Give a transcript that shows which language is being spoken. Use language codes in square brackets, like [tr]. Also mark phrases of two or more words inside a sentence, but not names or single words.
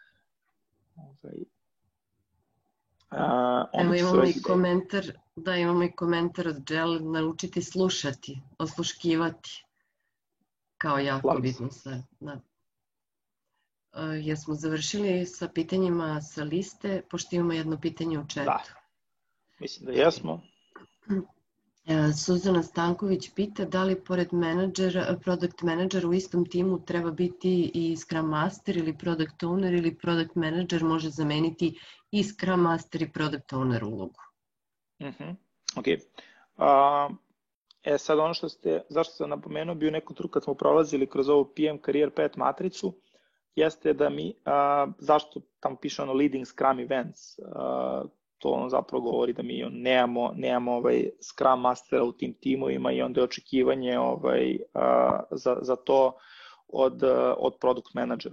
[sr] Evo imamo i komentar, imamo i komentar od Džel, naučiti slušati, osluškivati, kao jako bitno sve. Jesmo završili sa pitanjima sa liste, pošto imamo jedno pitanje u chatu. Da, mislim da jesmo. Suzana Stanković pita da li pored [en] product manager [sr] u istom timu treba biti i [en] Scrum Master [sr] ili [en] Product Owner [sr] ili [en] Product Manager [sr] može zameniti i [en] Scrum Master [sr] i [en] Product Owner [sr] ulogu. Ok. Sad ono zašto sam napomenuo, bio neko truk kad smo prolazili kroz ovu [en] PM Career Path [sr] matricu, jeste da mi, zašto tamo piše [en] Leading Scrum Events, [sr] to zapravo govori da mi nemamo [en] Scrum Mastera [sr] u tim timovima i onda je očekivanje za to od [en] Product Managera.